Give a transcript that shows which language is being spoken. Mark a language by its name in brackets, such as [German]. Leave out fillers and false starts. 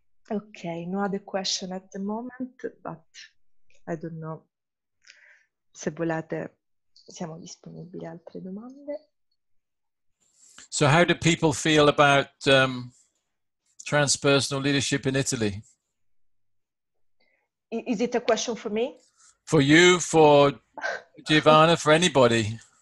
[English] Okay, no other question at the moment, but I don't know. [Italian] Se volete, siamo disponibili a altre domande. [English] So how do people feel about transpersonal leadership in Italy? Is it a question for me? For you, for Giovanna, for anybody?